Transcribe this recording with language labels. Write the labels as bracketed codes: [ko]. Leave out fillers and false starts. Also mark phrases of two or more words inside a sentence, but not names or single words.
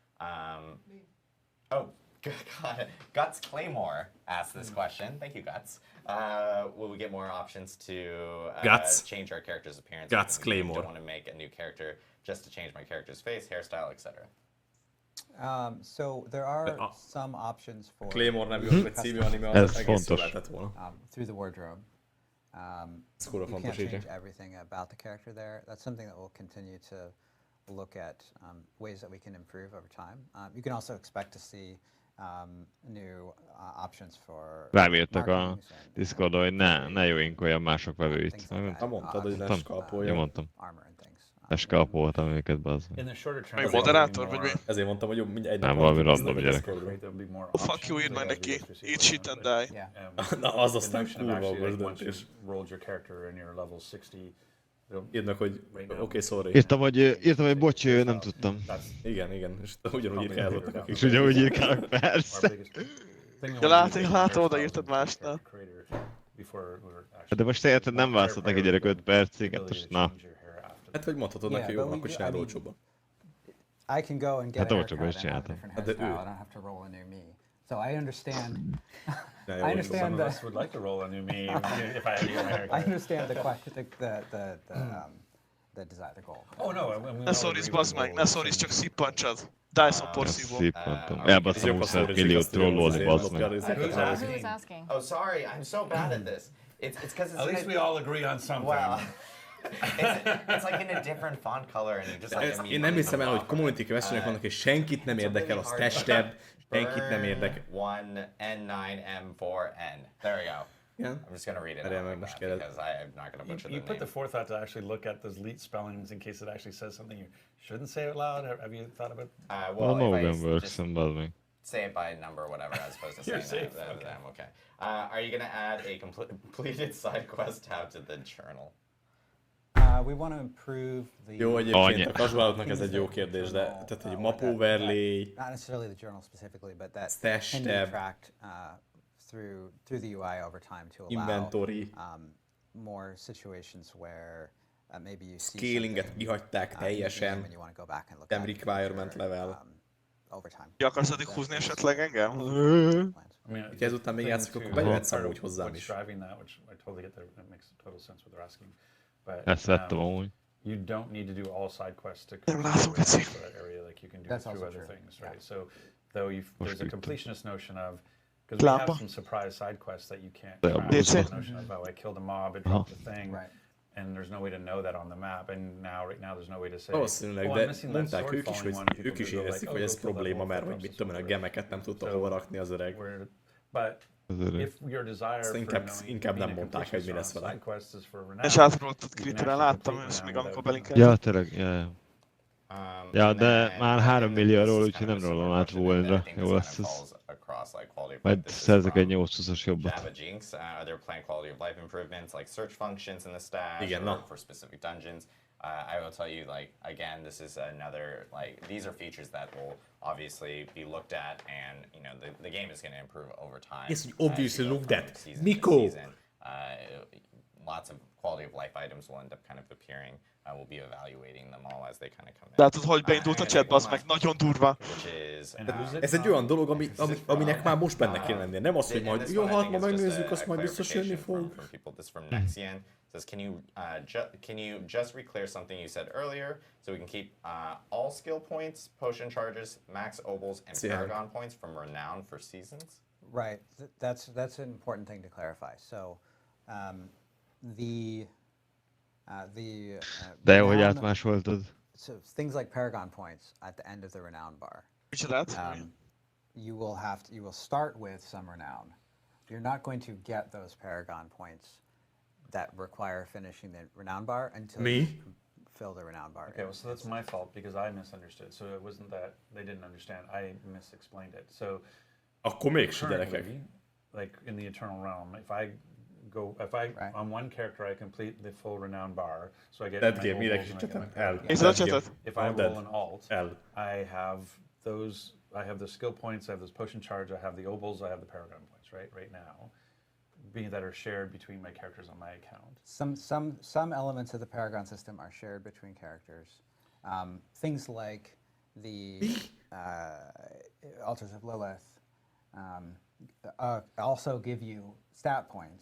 [en] Oh, Guts Claymore asked this question. Thank you, Guts. Will we get more options to change our character's appearance? Guts within the game? Claymore. Don't want to make a new character just to change my character's face, hairstyle, etc. So there are some options for [hu] Claymore nevű, vagy című anime, az Ez egész fontos. jól lehetett volna. [en] through the wardrobe. [hu] Ez kurva [en] You can't [hu] fontos így. [en] change everything about the character there. That's something that we'll continue to look at ways that we can improve over time. You can also expect to see new options for [hu] Rám írtak a [en] marketings and, [hu] Discordon, hogy ne jöjjünk olyan mások vevőit. [en] things like that. [hu] Ha mondtad, hogy Mondtam. leskalpolja. Én mondtam. [en] Armor and things. [hu] Leskalpoltam őket, bazd meg. [en] In the shorter term, [hu] Meg moderátor, vagy mi? Ezért mondtam, hogy jobb mindjárt egy Nem, nap valami alatt random néznek a gyerek. Discordról. [en] Oh, fuck you, [hu] írd meg neki. [en] Eat shit and die. Yeah. [hu] Na, az aztán kurva okos döntés. [en] Rolled your character and you're level 60. [hu] Írd meg, hogy oké, sorry. Írtam, hogy bocs, nem tudtam. Igen, és ugyanúgy írkálottak, akik. És ugyanúgy írkálok, persze. Ja, látom, odaírtad másnál. De most érted, nem válaszolt neki gyerek 5 percig, hát most na. Hát, vagy mondhatod neki, jó, akkor csináld olcsóbban. [en] I can go and get [hu] Hát a olcsóbban [en] haircut [hu] is [en] and have a [hu] csináltam. [en] different [hu] Hát de [en] hairstyle. [hu] ő- [en] I don't have to roll a new me. So I understand. [hu] Ne, [en] I [hu] jó, [en] understand Some of the. us would like to roll a new me if I had to get my hair I cut. understand the question, the desire, the goal. Oh no, I mean, we [hu] Ne [en] all [hu] szorisz, [en] agree [hu] bazd [en] with [hu] meg, [en] the [hu] ne [en] goal. [hu] szorisz, csak szippancsad. Dyson porszívó. Szippantom. Ez Elbasztam jobb a 25 szórizik, milliót azt tudom, trollolni, azért bazd meg. lopkál [en] Who's [hu] részeket. [en] asking? Who's asking? Oh, sorry, I'm so bad at this. It's because it's At least we all agree on something. well, it's like in a different font color, and you just like. [hu] Én nem hiszem el, hogy [en] community questionek [hu] vannak, és senkit nem érdekel az testebb, senkit nem érdekel. [en] 1N9M4N. There we go. Yeah. I'm just gonna read it [hu] Várjál, [en] out [hu] mert [en] like [hu] most [en] that [hu] kérdez. [en] because I'm not gonna butcher You the put the name. forethought to actually look at those leet spellings in case it actually says something you shouldn't say out loud. Have you thought about? Well, Well, if I Morgan works, just [hu] bazd meg. [en] say it by number or whatever as opposed to You're saying safe, that, okay. I'm okay. Are you gonna add a completed side quest tab to the journal? We want to improve the. [hu] Jó, egyébként Annyi. a casualoknak ez egy jó kérdés, de tehát egy [en] map overlay, Not necessarily the journal specifically, but that Stash can be tab. tracked through the UI over time to allow [hu] inventory, [en] more situations where maybe you see [hu] scalinget [en] something, [hu] kihagyták [en] in the game [hu] teljesen, [en] and you want to go back and look [hu] nem [en] at it in the [hu] requirement [en] future, [hu] level. [en] over time. [hu] Ki akarsz addig húzni esetleg engem? [en] Plans. I mean, [hu] Ha ezután még [en] thing [hu] játszik, akkor [en] too, [hu] bejöhetsz [en] part of [hu] amúgy hozzám [en] what's is. driving that, which I totally get that makes total sense what they're asking. But [hu] Ezt vettem amúgy. [en] you don't need to do all side quests to [hu] Nem [en] complete [hu] látom, [en] the [hu] Geci. [en] for that area. Like you can do That's it through also other true. things, Yeah. right? So though there's a [hu] Most [en] completionist notion of because we have [hu] Lába. [en] some surprise side quests that you can't Yeah, track. DC. There's the notion of oh I killed a mob, it dropped a thing. Right. And there's no way to know that on the map, and right now there's no way to say. [hu] Valószínűleg, [en] oh, I'm [hu] de [en] missing that [hu] mondták [en] sword [hu] ők is, [en] falling [hu] hogy [en] one. People [hu] ők is [en] could go [hu] érzik, [en] like, [hu] hogy [en] oh, [hu] ez [en] go kill that [hu] probléma, [en] wolf [hu] mert [en] that [hu] hogy [en] drops [hu] mit [en] the [hu] tudom én, a [en] sword. [hu] gemeket nem tudta [en] So, [hu] hova rakni az öreg. [en] But [hu] Az öreg. [en] if your desire [hu] Azt [en] for [hu] inkább nem [en] being a [hu] mondták, hogy mi lesz [en] completionist on [hu] vele. [en] side quests is for renown, [hu] És átrolltad [en] you can [hu] Twitterre, [en] actually [hu] láttam [en] complete [hu] ezt még [en] renown [hu] amikor [en] without [hu] belinkeltem. Ja, tényleg, ja. Ja, [en] And [hu] de [en] then- [hu] már [en] and [hu] 3 [en] then [hu] millióról, [en] this is [hu] úgyhogy [en] kind [hu] nem [en] of a [hu] rollom át [en] similar question, [hu] Volnra. [en] and I think [hu] Jó [en] this [hu] lesz [en] kind [hu] ez. [en] of falls across like quality of [hu] Majd [en] life. This is [hu] szerzek egy [en] from [hu] 820-as jobbat. [en] Java Jinx, are there planned quality of life improvements like search functions in the stash [hu] Igen, [en] or [hu] na. [en] for specific dungeons? I will tell you, like, again, this is another, like, these are features that will obviously be looked at, and, you know, the game is going to improve over time. Yes, as you obviously go looked from at. season to Miko! season. Lots of quality of life items will end up kind of appearing. We'll be evaluating them all as they kind of come in. [hu] Látod, hogy beindult a [en] And [hu] chat, [en] one [hu] az meg [en] last [hu] nagyon durva. [en] which is, And who's it [hu] Ez egy olyan dolog, aminek már most benne [en] Uh, [hu] kéne lennie. Nem az, hogy [en] and [hu] majd, [en] this [hu] jó, [en] one I [hu] hát [en] think [hu] ma [en] is just [hu] megnézzük, [en] a [hu] azt majd biztos jönni [en] clarification [hu] fog. [en] from people. This is from Nexian. Says, can you just reclear something you said earlier, so we can keep all skill points, potion charges, max obels, and Yeah. paragon points from renown for seasons? Right. That's an important thing to clarify. So, the [hu] De jó, hogy [en] renown- [hu] átmásoltad. [en] so things like paragon points at the end of the renown bar. [hu] Micsodát? [en] You will start with some renown. You're not going to get those paragon points that require finishing the renown bar until Me? you fill the renown bar. Okay, well, so that's my fault because I misunderstood. So it wasn't that they didn't understand. I misexplained it. So [hu] Akkor mégse, gyerekek. [en] currently, like in the Eternal Realm, if I Right. on one character I complete the full renown bar, so I get Dead my game, obels [hu] mindenki [en] and I get my [hu] csetem. El. Nézed a [en] Dead game. [hu] chatet? [en] If I I'm dead. roll an alt, [hu] El. [en] I have those. I have the skill points. I have those potion charge. I have the obels. I have the paragon points. Right now, that are shared between my characters on my account. Some elements of the Paragon system are shared between characters. Things like the Altars of Lilith also give you stat points.